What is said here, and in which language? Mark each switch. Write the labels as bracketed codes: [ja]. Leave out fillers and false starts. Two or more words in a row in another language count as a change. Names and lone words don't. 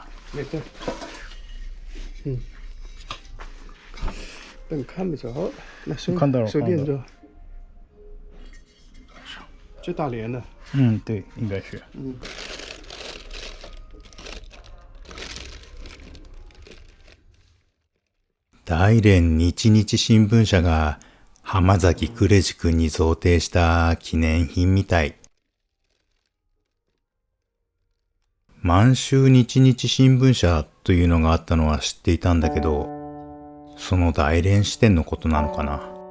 [zh] 没事。但你看不着，那看到了手电着。这大连的。对，应该是。 [ja] 大連日日新聞社が浜崎呉司君に贈呈した記念品みたい。満州日日新聞社というのがあったのは知っていたんだけど、その大連支店のことなのかな。